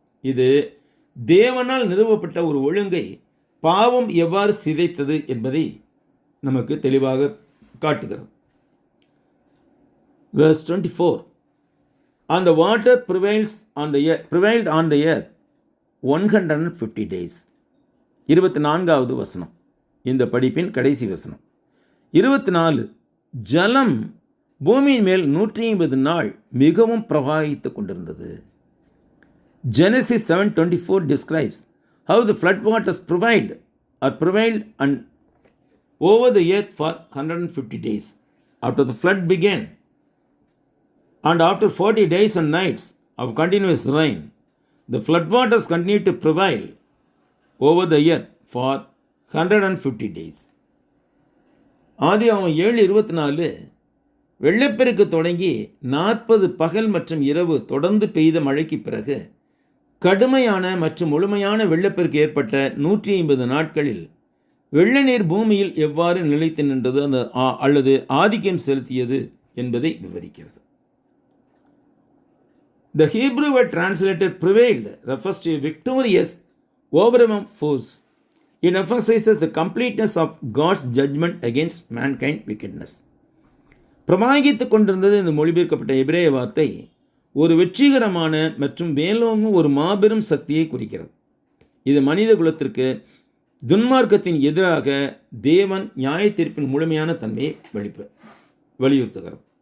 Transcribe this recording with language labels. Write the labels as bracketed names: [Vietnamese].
[Tamil] இது தேவனால் நிறுவப்பட்ட ஒரு ஒழுங்கை பாவம் எவ்வாறு சிதைத்தது என்பதை நமக்கு தெளிவாக காட்டுகிறது. [English] Verse 24. And the water prevailed on the earth 150 days. [Tamil] 24வது வசனம் இந்த படிப்பின் கடைசி வசனம். 24. ஜலம் பூமியின் மேல் 150 நாள் மிகவும் பிரவாகித்துக் கொண்டிருந்தது. [English] Genesis 7:24 describes how the flood waters prevailed and over the earth for 150 days. After the flood began, and after 40 days and nights of continuous rain, the flood waters continued to prevail over the earth for 150 days. [Tamil] ஆதியாகமம் 7:24 வெள்ளப்பெருக்கு தொடங்கி 40 பகல் மற்றும் இரவு தொடர்ந்து பெய்த மழைக்கு பிறகு கடுமையான மற்றும் முழுமையான வெள்ளப்பெருக்கு ஏற்பட்ட 150 நாட்களில் வெள்ள நீர் பூமியில் எவ்வாறு நிலைத்து நின்றது அல்லது ஆதிக்கம் செலுத்தியது என்பதை விவரிக்கிறது. [English] The Hebrew word translated prevailed refers to a victorious, overwhelming force. It emphasizes the completeness of God's judgment against mankind wickedness. [Tamil] பிரமாகித்துக் கொண்டிருந்தது இந்த மொழிபெயர்க்கப்பட்ட எபிரேய வார்த்தை ஒரு வெற்றிகரமான மற்றும் மேலோங்கும் ஒரு மாபெரும் சக்தியை குறிக்கிறது. இது மனித குலத்திற்கு துன்மார்க்கத்தின் எதிராக தேவன் நியாய தீர்ப்பின் முழுமையான தன்மையை வலியுறுத்துகிறது.